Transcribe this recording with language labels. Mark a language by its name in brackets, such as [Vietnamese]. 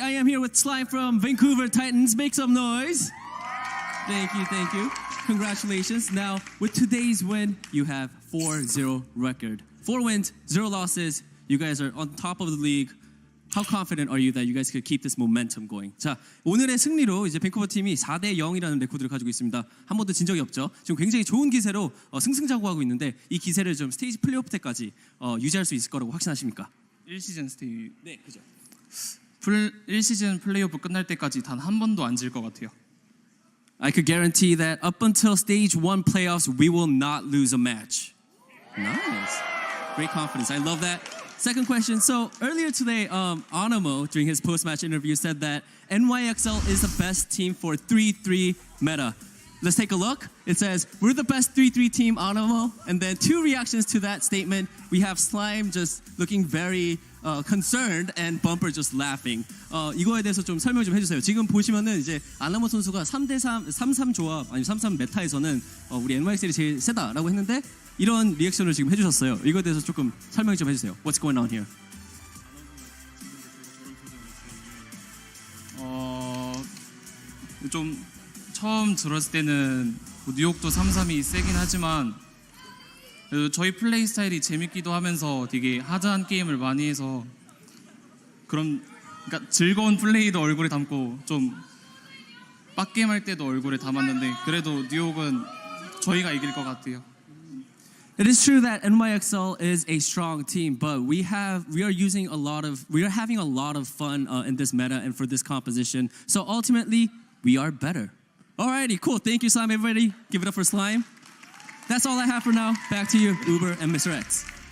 [English] I am here with Slime from Vancouver Titans. Make some noise. Thank you. Congratulations. Now, with today's win, you have 4-0 record. 4 wins, 0 losses. You guys are on top of the league. How confident are you that you guys could keep this momentum going? [Korean] 자, 오늘의 승리로 이제 밴쿠버 팀이 4-0이라는 레코드를 가지고 있습니다. 한 번도 진 적이 없죠. 지금 굉장히 좋은 기세로 승승장구하고 있는데 이 기세를 좀 스테이지 플레이오프 때까지 유지할 수 있을 거라고 확신하십니까? 1시즌 스테이. 네, 그죠. 1시즌 플레이오프 끝날 때까지 단 한 번도 안 질 것 같아요. [English] I could guarantee that up until stage 1 playoffs, we will not lose a match. Nice. Great confidence. I love that. Second question. So earlier today, Anamo, during his post-match interview, said that NYXL is the best team for 3-3 meta. Let's take a look. It says, we're the best 3-3 team, Anamo. And then 2 reactions to that statement. We have Slime just looking very concerned and Bumper just laughing. [Korean] 이거에 대해서 좀 설명 좀 해주세요. 지금 보시면은 이제 아나모 선수가 3 조합, 아니 3 메타에서는 우리 NYXL이 제일 세다라고 했는데 이런 리액션을 지금 해주셨어요. 이거에 대해서 조금 설명 좀 해주세요. [English] What's going on here? [Korean] 좀 처음 들었을 때는 뉴욕도 3-3이 세긴 하지만 저희 플레이 스타일이 재밌기도 하면서 되게 하드한 게임을 많이 해서 그러니까 즐거운 플레이도 얼굴에 담고 좀 빡게임 할 때도 얼굴에 담았는데 그래도 뉴욕은 저희가 이길 것 같아요. [English] It is true that NYXL is a strong team, but we are having a lot of fun in this meta and for this composition. So ultimately, we are better. Alrighty, cool. Thank you, Slime. Everybody, give it up for Slime. That's all I have for now. Back to you, Uber and Mr. X.